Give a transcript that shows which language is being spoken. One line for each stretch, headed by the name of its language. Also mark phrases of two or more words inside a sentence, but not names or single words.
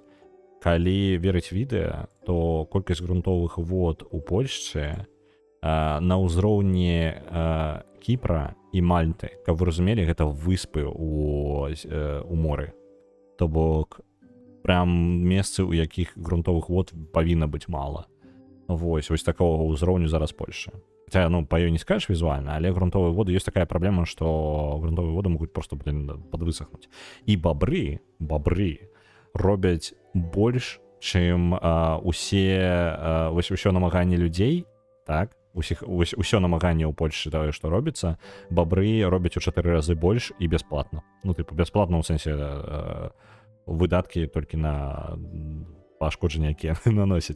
Belarusian: Калі верыць відэа, то колькасць грунтовых вод у Польшчы на ўзроўні Кіпра і Мальты, каб вы разумелі, гэта выспы у моры. То бок, прям месцы, у якіх грунтовых вод павінна быць мала. Вось такого ўзроўню зараз Польшча.
Russian: Хотя, ну, по ее не скажешь визуально, але грунтовые воды, есть такая проблема, что грунтовые воды могут просто, блин, подвысохнуть.
Belarusian: И бобры робяць больш, чым усё намаганні людзей, так? Усё намаганне ў Польшчы тое, што робіцца, бобры робяць у 4 разы больш і бясплатна. Ну, типу, бясплатна ў сэнсе выдаткі толькі на пашкоджанне, якія наносяць.